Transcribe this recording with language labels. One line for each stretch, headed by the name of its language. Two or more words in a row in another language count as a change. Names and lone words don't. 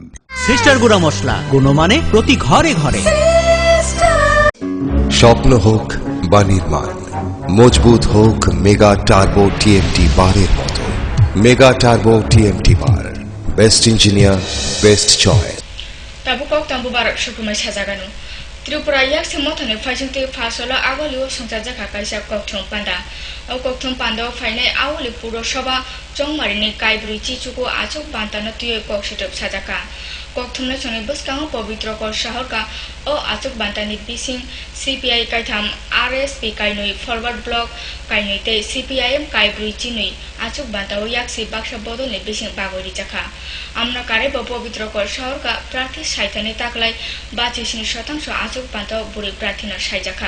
Bangla: সিস্টার গুঁড়া মশলা, গুণমানে প্রতি ঘরে ঘরে। স্বপ্ন হোক বা নির্মাণ, মজবুত হোক মেগা টার্বো টিএমটি বারের মতো।
English: Mega Turbo TMT bar, best engineer, best choice.
Kok Borok: Tabu kok tambu barak sukumai sajaganu. Tripura yak semothane phajinte phasala agoliu songjaja kakaisa kokthong panda. Au kokthong panda phaine awli puro soba chongmarini kaibri chichuko achok bantana tuye kokshitop sajaka. Kokthomna songe buskang pavitra kor shaharka o achok bantani bising CPI kaitham RSP kainoi forward block kainoi te CPIM kaibri chinoi achok bantao yaksi baksha bodolne bising bagori chakha. আমরা কারে পবিত্র কর শহরকা প্রার্থী সাইতানে তাকলাই 82% আচক পান্ত বুড়ি প্রার্থীনা সাইজাখা।